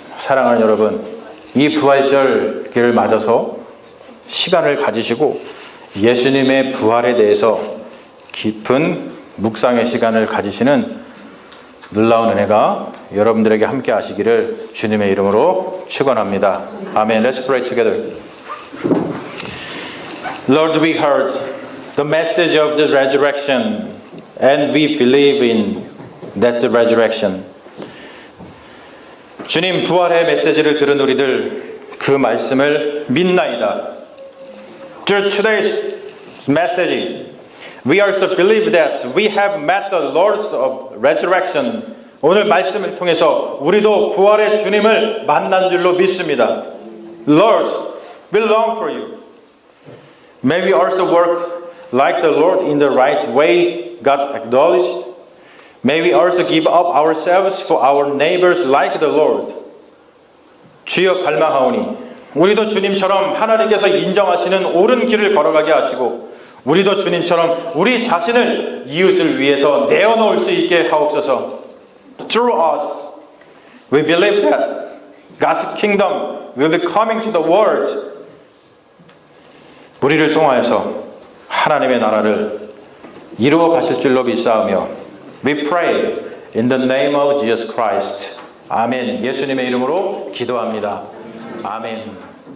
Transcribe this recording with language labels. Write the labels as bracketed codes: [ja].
[ko] 사랑하는 여러분, 이 부활절기를 맞아서 시간을 가지시고 예수님의 부활에 대해서 깊은 묵상의 시간을 가지시는 놀라운 은혜가 여러분들에게 함께 하시기를 주님의 이름으로 축원합니다. 아멘. [en] Let's pray together. Lord, we heard the message of the resurrection and we believe in that resurrection. [ko] 주님, 부활의 메시지를 들은 우리들 그 말씀을 믿나이다. [en] Through today's message, we also believe that we have met the Lord of resurrection. [ko] 오늘 말씀을 통해서 우리도 부활의 주님을 만난 줄로 믿습니다. [en] Lord, we long for you. May we also work like the Lord in the right way God acknowledged. May we also give up ourselves for our neighbors like the Lord. [ko] 주여 갈망하오니 우리도 주님처럼 하나님께서 인정하시는 옳은 길을 걸어가게 하시고 우리도 주님처럼 우리 자신을 이웃을 위해서 내어놓을 수 있게 하옵소서. [en] Through us, we believe that God's kingdom will be coming to the world. [ko] 우리를 통하여서 하나님의 나라를 이루어 가실 줄로 믿사오며 [en] We pray in the name of Jesus Christ. [ko] 아멘. 예수님의 이름으로 기도합니다. 아멘.